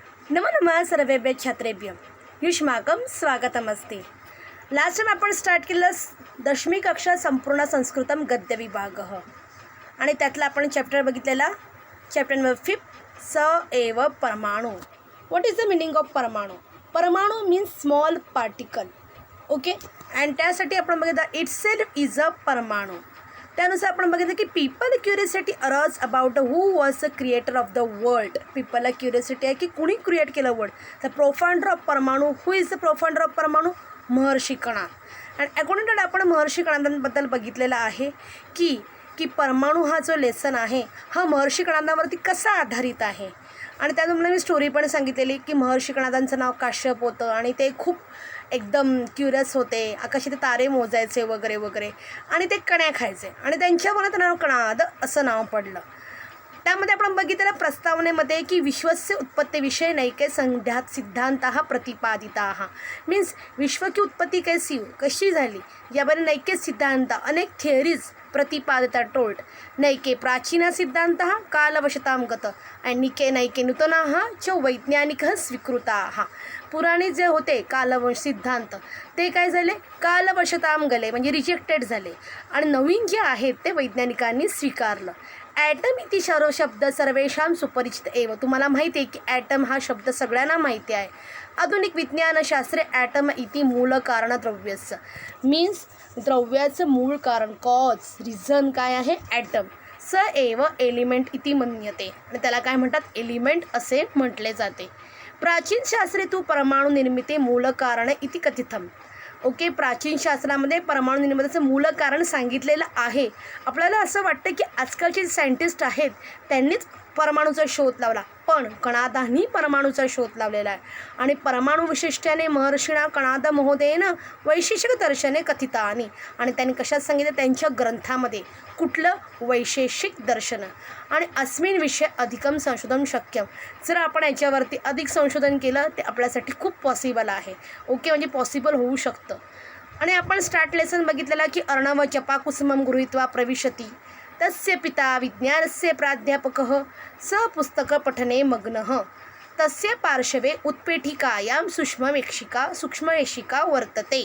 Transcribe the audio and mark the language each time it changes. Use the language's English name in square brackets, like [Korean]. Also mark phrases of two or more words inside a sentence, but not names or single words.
[Sanskrit] नमो नमः सर्वेभ्य छात्रेभ्य युष्माकं स्वागतमस्ति। [English] last time [Marathi] आपण स्टार्ट केलं 10वी कक्षा [Sanskrit] संपूर्ण संस्कृतम गद्य विभागः [Marathi] आणि त्यातला आपण चॅप्टर बघितलेला [English] chapter number [Marathi] 5 स एव परमाणु। [English] What is the meaning of परमाणु? परमाणु means small particle, ओके। अँड [Marathi] त्यासाठी आपण बघितलं [English] its self is a परमाणु। [Marathi] त्यानुसार आपण बघितलं की [English] people curiosity arose about who was the creator of the world. [Marathi] पीपलला क्युरियोसिटी आहे की कुणी क्रिएट केलं वर्ल्ड। [English] the propounder of परमाणु, who is the propounder of परमाणु? महर्षी कणाद। and according to [Marathi] आपण महर्षी कणादांबद्दल बघितलेलं आहे की परमाणु हा जो लेसन आहे हा महर्षी कणादांवरती कसा आधारित आहे। आणि त्यातून मी स्टोरी पण सांगितलेली की महर्षी कणादांचं नाव काश्यप होतं आणि ते खूप एकदम क्युरियस होते, आकाशात तारे मोजायचे वगैरे वगैरे, आणि ते कण्या खायचे आणि त्यांच्यामुळे नाव कणाद असं नाव पडलं। त्यामध्ये आपण बघितलेल्या प्रस्तावनेमध्ये की [Sanskrit] विश्वस्य उत्पत्तीविषयी नैके संध्यात सिद्धांतः प्रतिपादिताः। [Marathi] मीन्स विश्व की उत्पत्ती कशी झाली याबद्दल नैके सिद्धांत अनेक थिअरीज प्रतिपादिता टोल्ड। [Sanskrit] नैके प्राचीन सिद्धांतः कालवशतां गत आणि नैके नूतनाः च वैज्ञानिकः स्वीकृताः। [Marathi] पुराणे जे होते कालवश सिद्धांत ते काय झाले, [Sanskrit] कालवशतां गले [Marathi] म्हणजे रिजेक्टेड झाले, आणि नवीन जे आहेत ते वैज्ञानिकांनी स्वीकारलं। [Sanskrit] ॲटम इति शब्द सर्वेषां सुपरिचित एव। [Marathi] तुम्हाला माहिती आहे की ॲटम हा शब्द सगळ्यांना माहिती आहे। [Sanskrit] आधुनिक विज्ञानशास्त्रे ॲटम इति मूळ कारण द्रव्यस्य। [Marathi] मीन्स द्रव्याचं मूळ कारण, कॉज, रिझन काय आहे? [Sanskrit] ॲटम। स एव एलिमेंट इति मन्यते, [Marathi] आणि त्याला काय म्हणतात? एलिमेंट असे म्हटले जाते। [Sanskrit] प्राचीन शास्त्रे तू परमाणु निर्मिती मूल कारण इति कथितम। [Marathi] ओके, प्राचीन शास्त्रामध्ये परमाणु निर्मितीचं मूल कारण सांगितलेलं आहे। आपल्याला असं वाटतं की आजकालचे सायंटिस्ट आहेत त्यांनीच परमाणूचा शोध लावला, पण कणादांनी परमाणूचा शोध लावलेला आहे। [Sanskrit] आणि परमाणु विशिष्ट्याने महर्षिणा कणाद महोदयेन वैशेषिक दर्शने कथितानी, [Marathi] आणि त्यांनी कशात सांगितलं? त्यांच्या ग्रंथामध्ये। कुठलं? वैशेषिक दर्शन। [Sanskrit] आणि अस्मिन विषय अधिकम संशोधन शक्यम। [Marathi] जर आपण याच्यावरती अधिक संशोधन केलं ते आपल्यासाठी खूप पॉसिबल आहे, ओके, म्हणजे पॉसिबल होऊ शकतं। आणि आपण स्टार्ट लेसन बघितलेला की [Sanskrit] अर्णव जपाकुसुमं गृहीत्वा प्रविशति तस्य पिता विज्ञानस्य प्राध्यापकः स पुस्तकपठने मग्नः तस्य पार्श्वे उत्पेटिकायां सूक्ष्मवेशिका वर्तते।